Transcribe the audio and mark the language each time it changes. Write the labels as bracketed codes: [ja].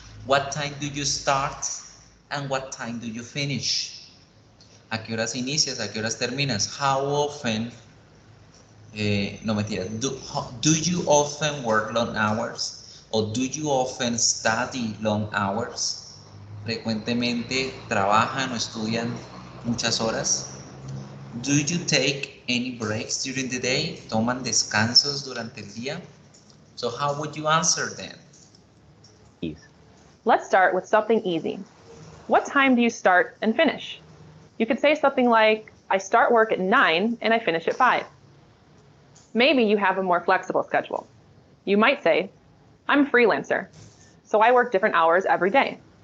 [en] What time do you start and what time do you finish? [es] ¿A qué horas inicias? ¿A qué horas terminas? [en] How often, [es] no mentira, [en] do you often work long hours? ¿O do you often study long hours? [es] ¿Frecuentemente trabajan o estudian muchas horas? [en] Do you take any breaks during the day? [es] ¿Toman descansos durante el día? [en] So how would you answer then? Let's start with something easy. What time do you start and finish? You could say something like, I start work at 9 and I finish at 5. Maybe you have a more flexible schedule. You might say, I'm a freelancer, so I work different hours every day.